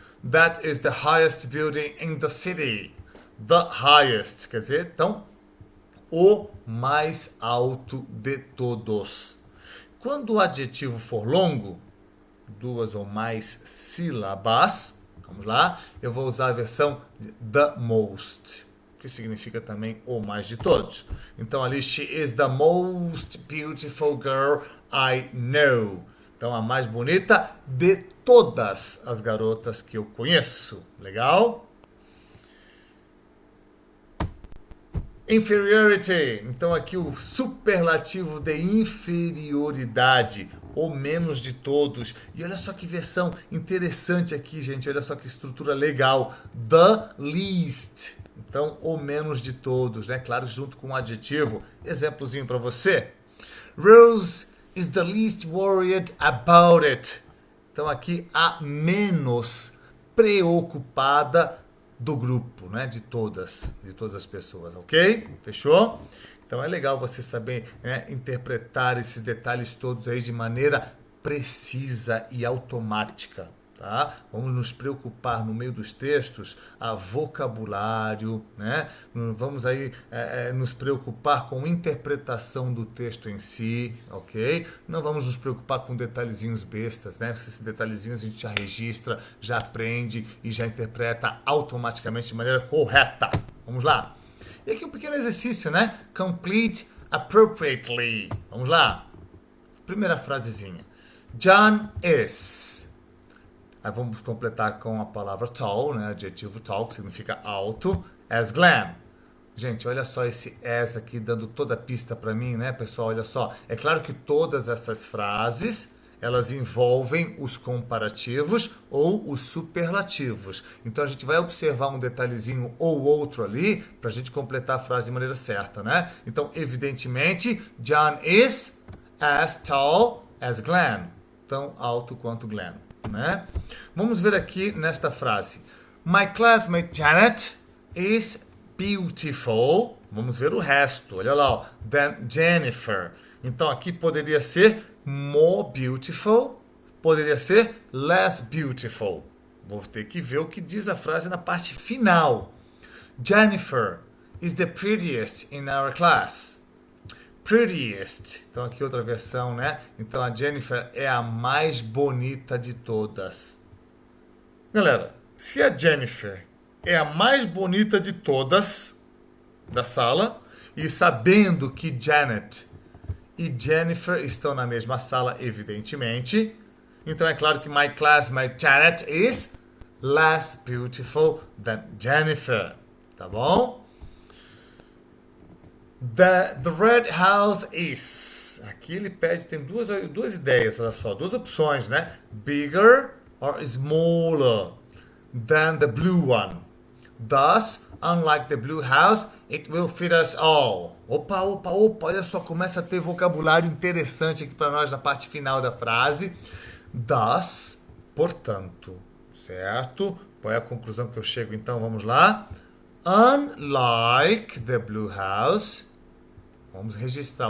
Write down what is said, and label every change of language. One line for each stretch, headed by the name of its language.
English: That is the highest building in the city. The highest,
Portuguese: quer dizer, então, o mais alto de todos. Quando o adjetivo for longo, duas ou mais sílabas, vamos lá, eu vou usar a versão de
English: the most,
Portuguese: que significa também o mais de todos. Então ali,
English: she is the most beautiful girl I know.
Portuguese: Então a mais bonita de todas as garotas que eu conheço. Legal? Inferiority. Então aqui o superlativo de inferioridade, o menos de todos. E olha só que versão interessante aqui, gente. Olha só que estrutura legal.
English: The least.
Portuguese: Então, o menos de todos, né? Claro, junto com um adjetivo. Exemplozinho para você.
English: Rose is the least worried about it.
Portuguese: Então, aqui, a menos preocupada do grupo, né? De todas as pessoas, ok? Fechou? Então, é legal você saber, né, interpretar esses detalhes todos aí de maneira precisa e automática. Tá? Vamos nos preocupar no meio dos textos a vocabulário, né? Vamos aí nos preocupar com interpretação do texto em si, ok? Não vamos nos preocupar com detalhezinhos bestas, né? Esses detalhezinhos a gente já registra, já aprende e já interpreta automaticamente de maneira correta. Vamos lá. E aqui um pequeno exercício, né?
English: Complete appropriately.
Portuguese: Vamos lá. Primeira frasezinha.
English: John is.
Portuguese: Aí vamos completar com a palavra tall, né? Adjetivo tall, que significa alto,
English: as Glenn.
Portuguese: Gente, olha só esse as aqui dando toda a pista para mim, né, pessoal? Olha só. É claro que todas essas frases, elas envolvem os comparativos ou os superlativos. Então a gente vai observar um detalhezinho ou outro ali para a gente completar a frase de maneira certa, né? Então, evidentemente,
English: John is as tall as Glenn.
Portuguese: Tão alto quanto Glenn. Né? Vamos ver aqui nesta frase.
English: My classmate Janet is beautiful.
Portuguese: Vamos ver o resto. Olha lá, ó.
English: Than Jennifer.
Portuguese: Então aqui poderia ser
English: more beautiful,
Portuguese: poderia ser
English: less beautiful.
Portuguese: Vou ter que ver o que diz a frase na parte final.
English: Jennifer is the prettiest in our class. Prettiest.
Portuguese: Então aqui outra versão, né? Então a Jennifer é a mais bonita de todas. Galera, se a Jennifer é a mais bonita de todas da sala, e sabendo que Janet e Jennifer estão na mesma sala, evidentemente, então é claro que
English: my classmate Janet is less beautiful than Jennifer.
Portuguese: Tá bom?
English: The red house is.
Portuguese: Aqui ele pede, tem duas ideias, olha só, duas opções, né?
English: Bigger or smaller than the blue one. Thus, unlike the blue house, it will fit us all.
Portuguese: Opa, olha só, começa a ter vocabulário interessante aqui para nós na parte final da frase. Thus, portanto, certo? Qual é a conclusão que eu chego então? Vamos lá.
English: Unlike the blue house.
Portuguese: Vamos registrar.